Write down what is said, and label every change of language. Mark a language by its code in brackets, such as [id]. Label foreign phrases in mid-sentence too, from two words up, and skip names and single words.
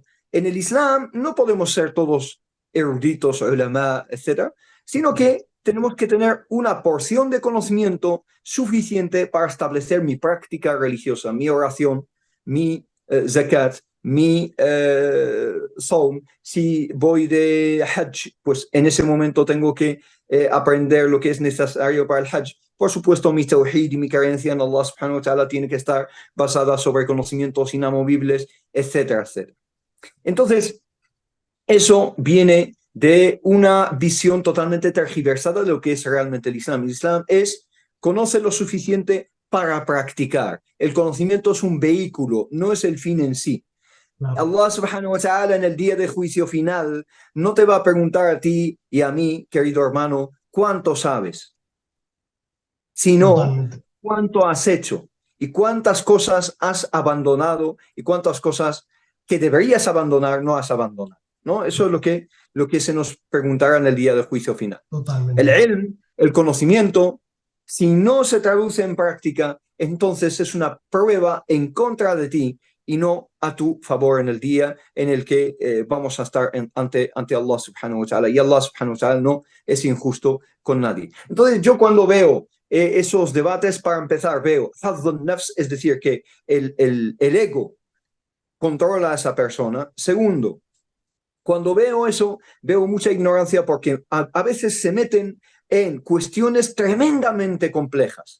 [es] En el Islam no podemos ser todos eruditos, ulama, etcétera, sino que tenemos que tener una porción de conocimiento suficiente para establecer mi práctica religiosa, mi oración, mi zakat, mi saum. Si voy de hajj, pues en ese momento tengo que aprender lo que es necesario para el hajj. Por supuesto, mi tawhid y mi creencia en [ar] الله سبحانه وتعالى [es] tiene que estar basada sobre conocimientos inamovibles, etcétera, etcétera. Entonces, eso viene de una visión totalmente tergiversada de lo que es realmente el Islam. El Islam es conocer lo suficiente para practicar. El conocimiento es un vehículo, no es el fin en sí. Claro, [ar] الله سبحانه وتعالى [es] en el día de juicio final no te va a preguntar a ti y a mí, querido hermano, cuánto sabes, sino totalmente. cuánto has hecho y cuántas cosas has abandonado y cuántas cosas que deberías abandonar no has abandonado, ¿no? Eso es lo que se nos preguntará en el día del juicio final. El Totalmente. ilm, el conocimiento, si no se traduce en práctica, entonces es una prueba en contra de ti y no a tu favor en el día en el que vamos a estar ante [ar] الله سبحانه وتعالى. [es] Y [ar] الله سبحانه وتعالى [es] no es injusto con nadie. Entonces yo cuando veo esos debates, para empezar, veo [ar] حظ النفس, [es] es decir, que el ego controla a esa persona. Segundo, cuando veo eso, veo mucha ignorancia porque a veces se meten en cuestiones tremendamente complejas.